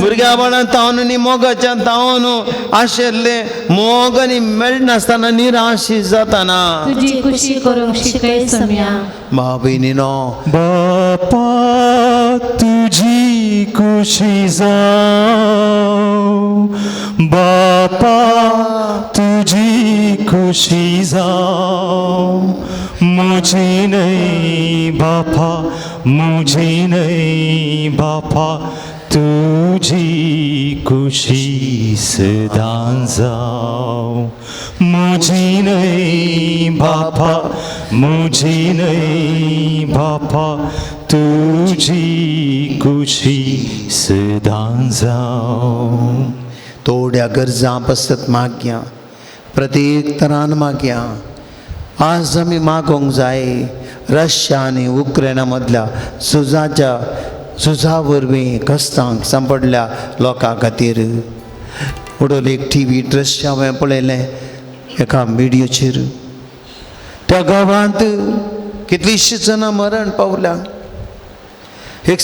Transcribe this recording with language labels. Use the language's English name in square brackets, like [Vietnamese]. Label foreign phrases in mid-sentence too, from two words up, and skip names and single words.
[Konkani] भुरग्या बाळां तावन आनी मोगाच्या तावन आशिल्ले मोग आनी मेळनासतना निराशी जाताना तुझी खुशी करूंक शिकय सोम्या भाव भयणीनो बापा तुझी खुशी जाओ बापा तुझी खुशी जाओ [Hindi] मुझे नहीं [Konkani] बापा [Hindi] मुझे नहीं [Konkani] बापा तुझी खुशी सदा जाओ [Hindi] मुझे नहीं [Konkani] बापा [Hindi] मुझे नहीं [Konkani] बापा तुझी खुशी सदा जाओ थोड्या गरजा पसत मागया प्रत्येक तरान मागया आज आमी मागोंक जाय रशिया आनी उक्रेना मदल्या झुजा वरवीं कश्टांक सांपडल्या लोकां खातीर उडोल एक टीव्ही दृश्य हांवें पळयलें एका मिडियाचेर त्या गांवांत कितलींशीं जाणां मरण पावल्या एक